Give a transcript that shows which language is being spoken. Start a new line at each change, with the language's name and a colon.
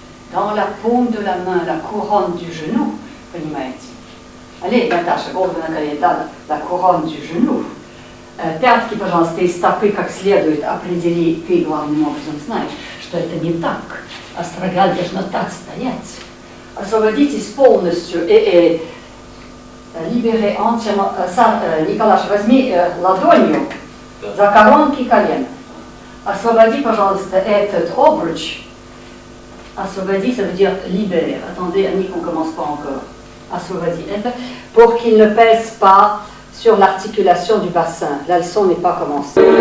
French: Dans la paume de la main, la couronne du genou,
Russian: понимаете?
French: Allez, Наташа,
Russian: голову на колени, да,
French: la couronne du genou.
Russian: Пятки, пожалуйста, из стопы как следует определи, ты главным образом знаешь, что это не так. Астрагал должна так стоять. Освободитесь полностью и
French: libérez entièrement.
Russian: Николаш, возьми ладонью за коронки колена. Освободи, пожалуйста, этот обруч. Освободи,
French: ça veut dire libérer. Attendez, Annick, on ne commence pas encore. Assouvadi, pour qu'il ne pèse pas sur l'articulation du bassin. La leçon n'est pas commencée.